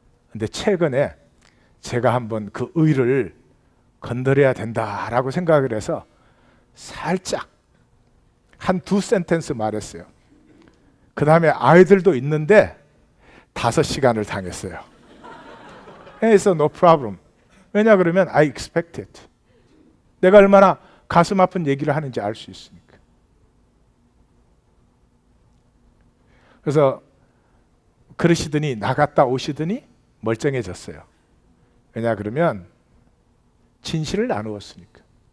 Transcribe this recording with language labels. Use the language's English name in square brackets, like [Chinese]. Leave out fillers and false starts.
[Korean] 근데 최근에 제가 한번 그 의를 건드려야 된다라고 생각을 해서 살짝 한 두 센텐스 말했어요. 그 다음에 아이들도 있는데 5시간을 당했어요. [English] So no problem. [Korean] 왜냐 그러면 [English] I expect it. [Korean] 내가 얼마나 가슴 아픈 얘기를 하는지 알 수 있으니까. 그래서 그러시더니 나갔다 오시더니 멀쩡해졌어요. 왜냐 그러면 진실을 나누었으니까.